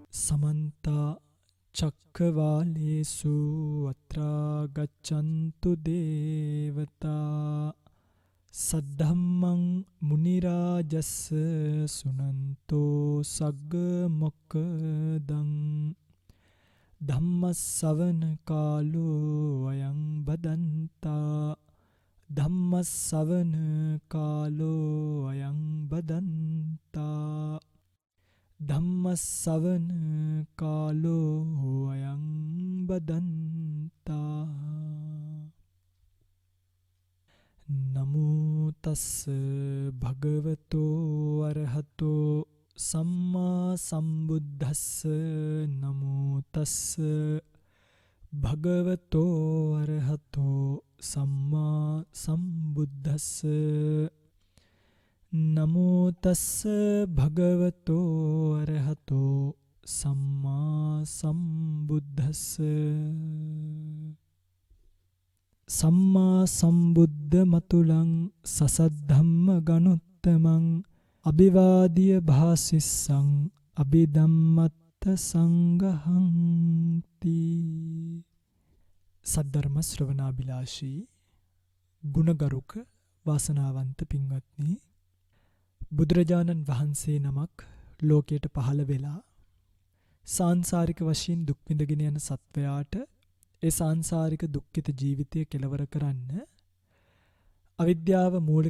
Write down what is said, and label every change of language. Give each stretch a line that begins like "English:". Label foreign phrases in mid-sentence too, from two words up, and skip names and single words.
Pali: समन्ता चक्रवालेषु अत्रा गच्छन्तु देवता सद्धम्मं मुनिराजस्य सुनन्तो सग्गमोक्खदं धम्मස්සවන කාලෝ අයං බදන්තා ධම්මස්සවන කාලෝ අයං බදන්තා ධම්මස්සවන කාලෝ අයං බදන්තා නමෝ තස්ස භගවතෝ අරහතෝ සම්මා සම්බුද්දස්ස නමෝ තස්ස භගවතෝ අරහතෝ සම්මා සම්බුද්දස්ස නමෝ තස්ස භගවතෝ අරහතෝ සම්මා සම්බුද්දස්ස සම්මා සම්බුද්ධ මතුලං සසද්ධම්ම ගනුත්තමං අභිවාදිය භාසිස්සං අභිධම්මත්ත සංඝහංති.
Sinhala: සද්ධර්ම ශ්‍රවණාබිලාෂී ගුණගරුක වාසනාවන්ත පින්වත්නි, බුදුරජාණන් වහන්සේ නමක් ලෝකයට පහළ වෙලා සාංසාරික වශයෙන් දුක් විඳගෙන යන සත්වයාට ඒ සාංසාරික දුක්ඛිත ජීවිතය කෙලවර කරන්න අවිද්‍යාව මූලික